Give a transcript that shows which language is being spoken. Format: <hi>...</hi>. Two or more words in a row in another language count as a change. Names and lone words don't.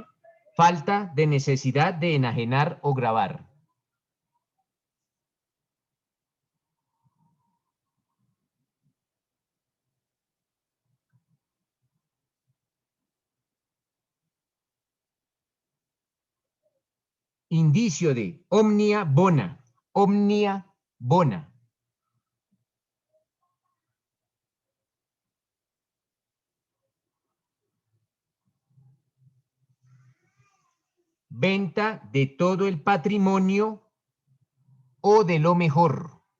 <es>Falta de necesidad de enajenar o gravar. Indicio de</es> <la>omnia bona. Omnia bona.</la> <es>Venta de todo el patrimonio o de lo mejor.</es>